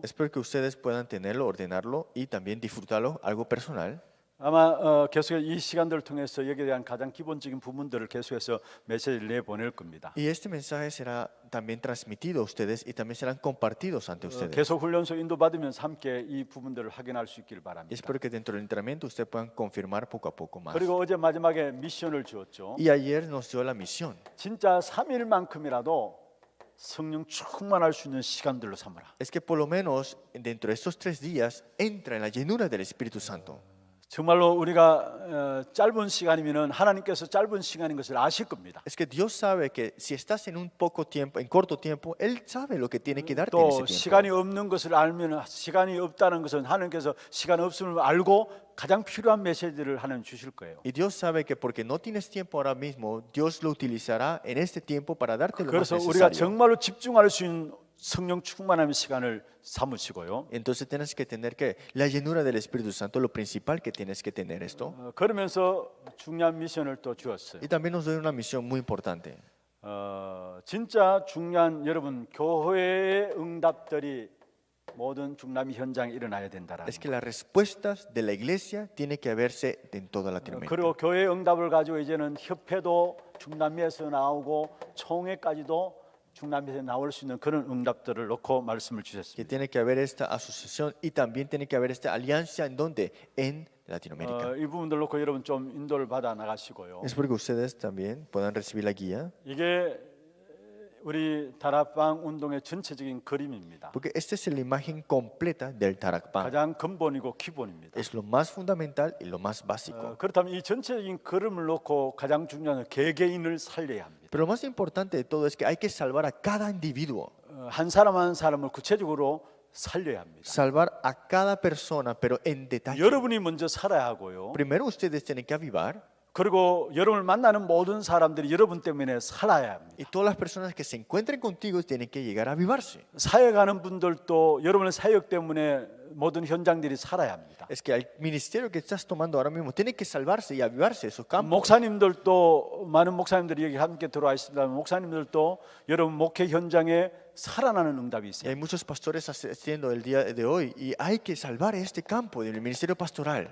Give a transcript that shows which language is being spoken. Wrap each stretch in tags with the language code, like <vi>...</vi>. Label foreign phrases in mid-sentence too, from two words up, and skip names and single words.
<es>Espero que ustedes puedan tenerlo, ordenarlo y también disfrutarlo, algo personal.</es> <ko>아마 계속해서 이 시간들을 통해서 여기에 대한 가장 기본적인 부분들을 계속해서 메시지를 내보낼 겁니다.</ko> <es>Y este mensaje será también transmitido a ustedes y también serán compartidos ante ustedes.</es> <ko>계속 훈련소 인도받으면서 함께 이 부분들을 확인할 수 있기를</ko> <es>Y</es> <ko>바랍니다.</ko> <es>espero que dentro del entrenamiento ustedes puedan confirmar poco a poco más.</es> <ko>그리고 어제 마지막에 미션을 주었죠.</ko> <es>Y ayer nos dio la misión.</es> <ko>진짜 3일만큼이라도 성령 충만할 수 있는 시간들로 삼으라.</ko> <es>Es que por lo menos dentro de estos 3 días entra en la llenura del Espíritu Santo.</es> <ko>정말로 우리가 짧은 시간이면은 하나님께서 짧은 시간인 것을 아실 겁니다.</ko> <es>Es que Dios sabe que si estás en un poco tiempo, en corto tiempo, Él sabe lo que tiene que darte en ese</es> <ko>또</ko> <es>tiempo.</es> <ko>시간이 없는 것을 알면 시간이 없다는 것은 하나님께서 시간 없음을 알고 가장 필요한 메시지를 하나님 주실 거예요.</ko> <es>Y Dios sabe que porque no tienes tiempo ahora mismo, Dios lo utilizará en este tiempo para darte lo más</es> <ko>그래서 우리가</ko> <es>necesario.</es> <ko>정말로 집중할 수 있는 성령 충만함의 시간을 삼으시고요.</ko> <es>Entonces tienes que tener que la llenura del Espíritu Santo, lo principal que tienes que tener esto.</es> <ko>그러면서 중요한 미션을 또 주었어요.</ko> <es>Y también nos doy una misión muy importante.</es> <ko>진짜 중요한 여러분 교회의 응답들이 모든 중남미 현장에 일어나야 된다라는</ko> <es>Es que las respuestas de la iglesia tienen que verse en toda Latinoamérica.</es> <ko>그리고 교회의 응답을 가지고 이제는 협회도 중남미에서 나오고 총회까지도 중남미에서 나올 수 있는 그런 응답들을 놓고 말씀을</ko> <es>Que</es> <ko>주셨습니다.</ko> <es>tiene que haber esta asociación y también tiene que haber esta alianza en donde en Latinoamérica.</es> <ko>이 부분들 놓고 여러분 좀 인도를 받아 나가시고요.</ko> <es>Es porque ustedes también puedan recibir la guía,</es> <ko>이게 우리 다락방 운동의 전체적인 그림입니다.</ko> <es>porque esta es la imagen completa del Tarakpan.</es> <ko>가장 근본이고 기본입니다.</ko> <es>Es lo más fundamental y lo más básico.</es> <ko>그렇다면 이 전체적인 그림을 놓고 가장 중요한 개개인을 살려야 합니다.</ko> <es>Pero lo más importante de todo es que hay que salvar a cada individuo,</es> <ko>한 사람 한 사람을 구체적으로 살려야 합니다.</ko> <es>salvar a cada persona, pero en detalle.</es> <ko>여러분이 먼저 살아야 하고요.</ko> <es>Primero ustedes tienen que avivar</es> <ko>그리고 여러분을 만나는 모든 사람들이 여러분 때문에 살아야 합니다.</ko> <es>y todas las personas que se encuentren contigo tienen que llegar a avivarse.</es> <ko>사역하는 분들도 여러분의 사역 때문에 모든 현장들이 살아야 합니다.</ko> <es>Es que el ministerio que estás tomando ahora mismo tiene que salvarse y avivarse esos campos.</es> <ko>목사님들도 많은 목사님들이 여기 함께 들어와 있습니다. 목사님들도 여러분 목회 현장에 살아나는 응답이</ko> <es>Y</es> <ko>있어요.</ko> <es>hay muchos pastores asistiendo el día de hoy y hay que salvar este campo del ministerio pastoral.</es>